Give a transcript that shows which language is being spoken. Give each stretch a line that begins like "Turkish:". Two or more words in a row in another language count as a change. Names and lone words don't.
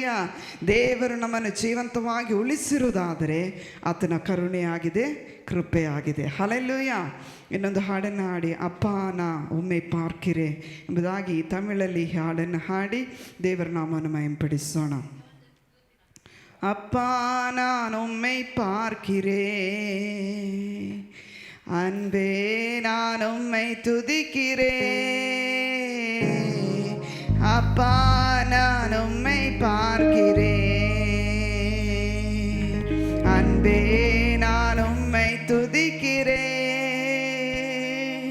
Kannada: ದೇವರು ನಮ್ಮನ್ನು ಜೀವಂತವಾಗಿ ಉಳಿಸಿರುವುದಾದರೆ ಆತನ ಕರುಣೆಯಾಗಿದೆ, ಕೃಪೆಯಾಗಿದೆ. ಹಲ್ಲೆಲೂಯ. ಇನ್ನೊಂದು ಹಾಡನ್ನು ಹಾಡಿ,
Tamil: அப்பா நான் உம்மை பார்க்கிறேன்
Kannada: ಎಂಬುದಾಗಿ ತಮಿಳಲ್ಲಿ ಹಾಡನ್ನು ಹಾಡಿ ದೇವರ ನಾಮವನ್ನು ಮಹಿಮೆಪಡಿಸೋಣ.
Tamil: அப்பா நான் உம்மை பார்க்கிறேன், அன்பே நான் உம்மை துதிக்கிறேன். அப்பா நான் உம்மை பார்க்கிறேன், அன்பே நான் உம்மை துதிக்கிறேன்.